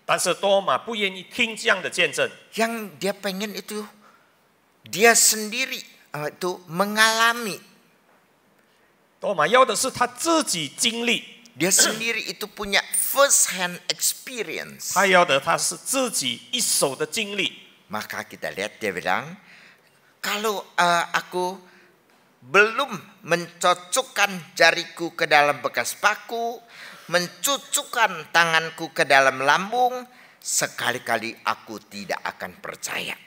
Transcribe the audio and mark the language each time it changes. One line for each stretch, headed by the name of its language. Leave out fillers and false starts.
Chinese: 但是多马不愿意听这样的见证。
Indonesian: Yang dia pengen itu dia sendiri itu mengalami.
Chinese: 多马要的是他自己经历，
Indonesian: Dia sendiri itu punya
English: first hand experience.
Chinese: 他要的他是自己一手的经历。
Indonesian: Maka kita lihat dia bilang, kalau aku belum mencocokkan jariku ke dalam bekas paku, mencucukkan tanganku ke dalam lambung, sekali-kali aku tidak akan percaya.